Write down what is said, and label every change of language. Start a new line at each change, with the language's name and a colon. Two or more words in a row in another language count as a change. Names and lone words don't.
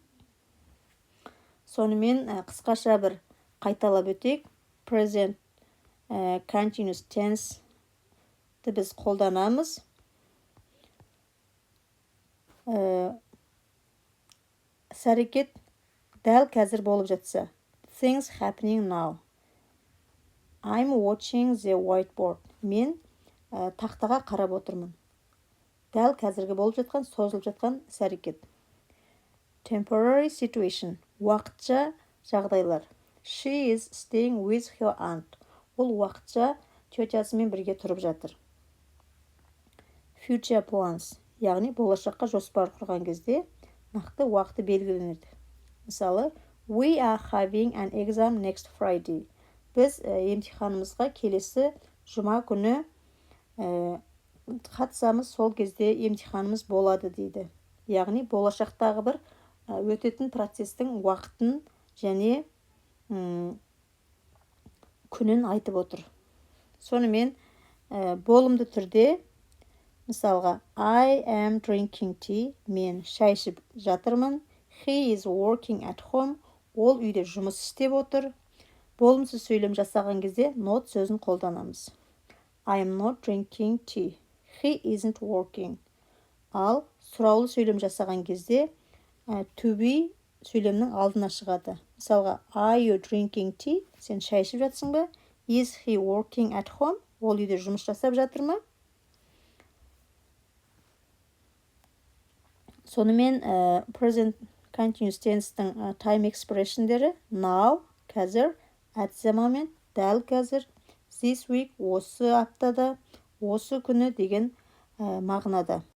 Kazakh: Сонымен қысқаша бір қайталап өтейік.
English: Present continuous tense
Kazakh: біз қолданамыз. Іс-әрекет дәл қазір болып жатса.
English: Things happening now. I'm watching the whiteboard.
Kazakh: Мен тақтаға қарап отырмын. Дәл қазіргі болып жатқан, созылып жатқан іс-әрекет.
English: Temporary situation.
Kazakh: Уақытша жағдайлар.
English: She is staying with her aunt.
Kazakh: Ол уақытша тетясымен бірге тұрып жатыр.
English: Future plans.
Kazakh: Яғни болашаққа жоспар құрған кезде нақты уақыты белгіленеді. Мысалы,
English: we are having an exam next Friday.
Kazakh: Біз емтиханымызға келесі жұма күні қатысамыз, сол кезде емтиханымыз болады дейді. Яғни болашақтағы бір өтетін процестің уақытын және күнін айтып отыр. Сонымен болымды түрде мысалға
English: I am drinking tea.
Kazakh: Мен шай ішіп жатырмын.
English: He is working at home.
Kazakh: Ол үйде жұмыс істеп отыр. Болымсыз сөйлем жасаған кезде not сөзін қолданамыз.
English: I am not drinking tea. He isn't working.
Kazakh: Ал сұраулы сөйлем жасаған кезде
English: to be
Kazakh: сөйлемнің алдына шығады. Мысалға,
English: are you drinking tea?
Kazakh: Сен шай ішіп жатсың ба?
English: Is he working at home?
Kazakh: Ол үйде жұмыс жасап жатыр ма?
English: Сонымен present continuous tense-тің time expression-дері now, қазір, at the moment,
Kazakh: дәл қазір,
English: this week,
Kazakh: осы аптада, осы күні деген мағынада.